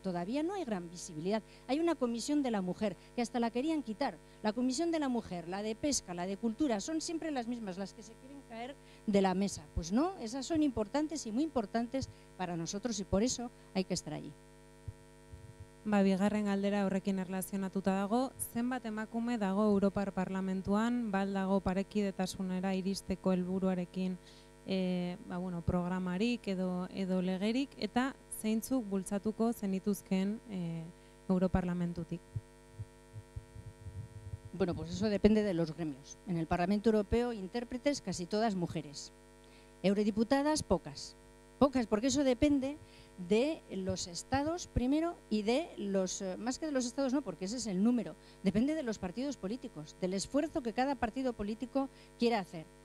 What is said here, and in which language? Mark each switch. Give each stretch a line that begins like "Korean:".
Spanish: Todavía no hay gran visibilidad. Hay una comisión de la mujer que hasta la querían quitar. La comisión de la mujer, la de pesca, la de cultura, son siempre las mismas, las que se quieren caer de la mesa. Pues no, esas son importantes y muy importantes para nosotros y por eso hay que estar allí.
Basque: Bigarren galdera horrekin erlazionatuta dago, zenbat emakume dago Europar Parlamentuan, dago parekidetasunera iristeko helburuarekin programarik edo legerik, eta zeintzuk bultzatuko zenituzkeen Europarlamentutik.
Spanish: Bueno, pues eso depende de los gremios. En el Parlamento Europeo, intérpretes, casi todas mujeres. Eurodiputadas, pocas. Pocas, porque eso depende de los estados primero y de los, más que de los estados no, porque ese es el número, depende de los partidos políticos, del esfuerzo que cada partido político quiera hacer.